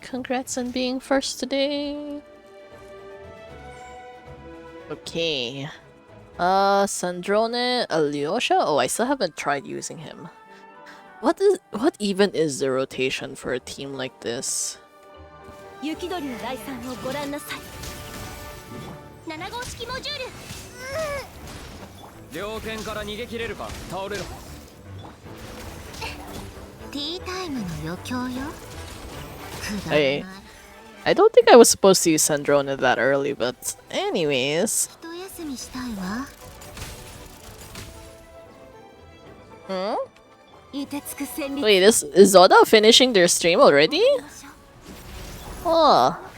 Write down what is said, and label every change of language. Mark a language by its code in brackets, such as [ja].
[en] Congrats on being first today. Okay. Sandrone Alyosha? Oh, I still haven't tried using him. What even is the rotation for a team like this? [ja] 雪鳥の第三をご覧なさい。 7号式モジュール。猟犬から逃げ切れるか。倒れろ。ティータイムの余興よ。くだら [en] Hey, [ja] ない。 [en] I don't think I was supposed to use Sandrone that early, but anyways. [ja] 一休みしたいわ。 Hmm? 凍てつく旋律。 [en] Wait, is Zoda finishing their stream already? Oh.